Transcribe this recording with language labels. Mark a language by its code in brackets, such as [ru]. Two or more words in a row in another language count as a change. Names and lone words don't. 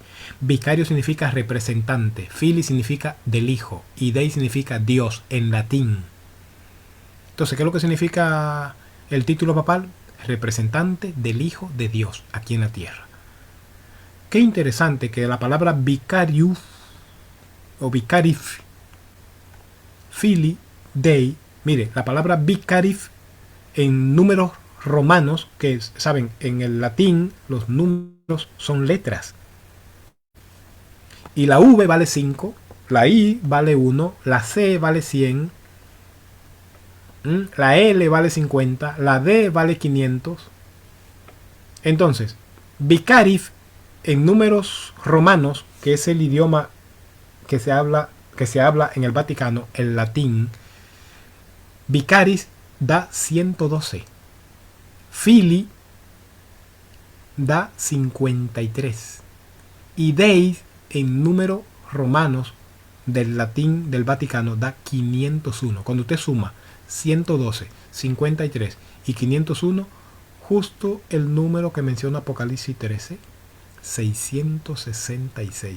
[es] Vicario significa representante, Filii significa del Hijo y Dei significa Dios en latín. Entonces, ¿qué es lo que significa el título papal? Representante del Hijo de Dios aquí en la tierra. Qué interesante que la palabra vicarius o [la] vicarif Filii Dei, [es] mire, la palabra vicarif en números romanos, que saben, en el latín los números son letras. Y la V vale 5, la I vale 1, la C vale 100, la L vale 50, la D vale 500. Entonces, vicarif en números romanos, que es el idioma que se habla en el Vaticano, el latín, vicaris da 112. Filii da 53. Y Dei en números romanos del latín del Vaticano da 501. Cuando usted suma 112, 53 y 501, justo el número que menciona Apocalipsis 13, 666.